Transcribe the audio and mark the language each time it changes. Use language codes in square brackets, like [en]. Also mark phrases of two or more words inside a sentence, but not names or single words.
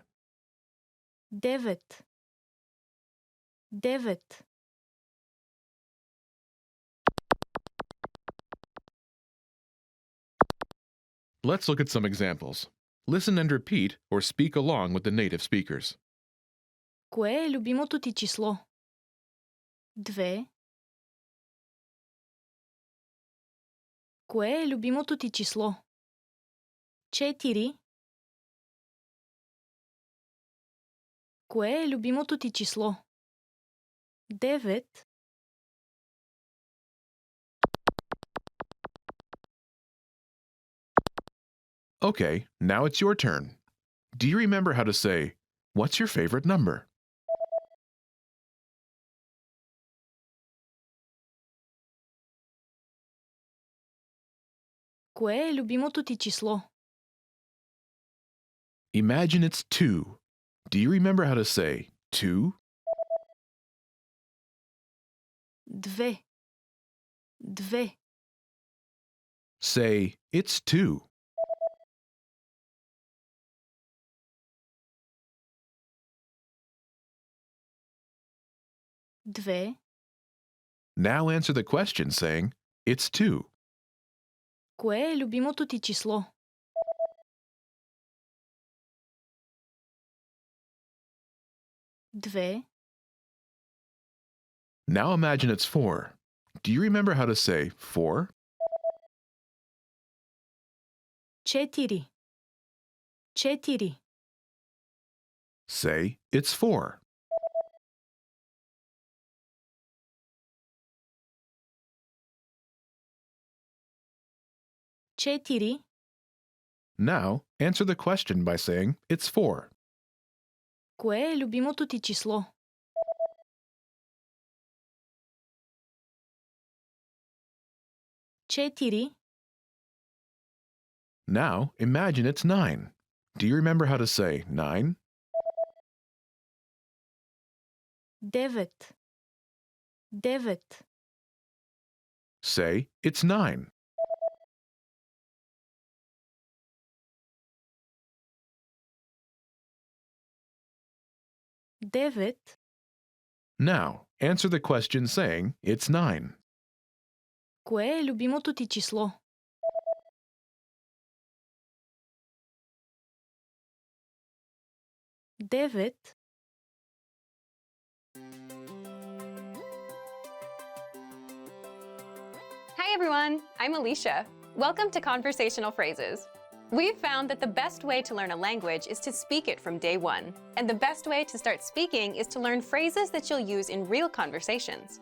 [bg] Девет. Девет. [en] Let's look at some examples. Listen and repeat or speak along with the native speakers. [bg] Кое е любимото ти число? Две. Кое е любимото ти число? Четири. Кое е любимото ти число? Девет. [en] Okay, now it's your turn. Do you remember how to say, "What's your favorite number?" [bg] Кое е любимото ти число? [en] Imagine it's 2. Do you remember how to say 2? [bg] Две. Две. [en] Say, "It's 2." [bg] Две. [en] Now answer the question saying, "It's 2." [bg] Кое е любимото ти число? Две. [en] Now imagine it's 4. Do you remember how to say 4? [bg] Четири. Четири. [en] Say, "It's 4." [bg] Четири. [en] Now answer the question by saying, "It's 4." [bg] Кое е любимото ти число? Четири. [en] Now imagine it's 9. Do you remember how to say 9? [bg] Девет. Девет. [en] Say, "It's 9." [bg] Девет. [en] Now answer the question saying, "It's 9." [bg] Кое е любимото ти число? Девет. [en] Hi everyone, I'm Alicia. Welcome to Conversational Phrases. We've found that the best way to learn a language is to speak it from day one. And the best way to start speaking is to learn phrases that you'll use in real conversations.